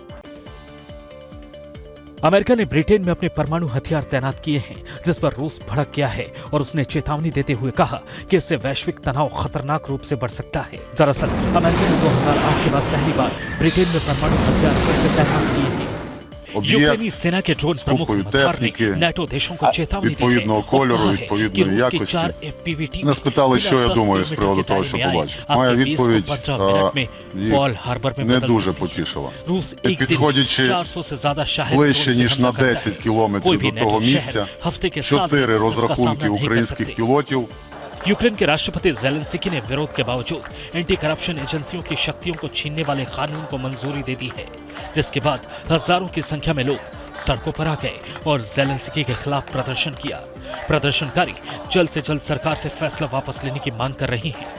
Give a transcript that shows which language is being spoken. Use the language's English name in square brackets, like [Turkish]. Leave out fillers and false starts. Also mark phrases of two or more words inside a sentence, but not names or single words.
[Hindi] अमेरिका ने ब्रिटेन में अपने परमाणु हथियार तैनात किए हैं, जिस पर रूस भड़क गया है और उसने चेतावनी देते हुए कहा कि इससे वैश्विक तनाव खतरनाक रूप से बढ़ सकता है। दरअसल अमेरिका ने 2008 के बाद पहली बार ब्रिटेन में परमाणु हथियार फिर से तैनात किए हैं। यूक्रेनी सेना के ड्रोन प्रमुख मदार ने НАТО देशों को चेतावनी दी है [Ukrainian] відповідного кольору, відповідної якості. Не спитали, що я думаю з приводу того, що побачив. Моя відповідь їх не дуже потішила. І підходячи ближче, ніж на 10 кілометрів до того місця, 4 розрахунки українських пілотів. [Hindi] यूक्रेन के राष्ट्रपति ज़ेलेंस्की ने विरोध के बावजूद [English] anti corruption [Hindi] एजेंसियों की शक्तियों को छीनने वाले कानून को मंजूरी दे दी है, जिसके बाद हजारों की संख्या में लोग सड़कों पर आ गए और ज़ेलेंस्की के खिलाफ प्रदर्शन किया। प्रदर्शनकारी जल्द से जल्द सरकार से फैसला वापस लेने की मांग कर रहे हैं।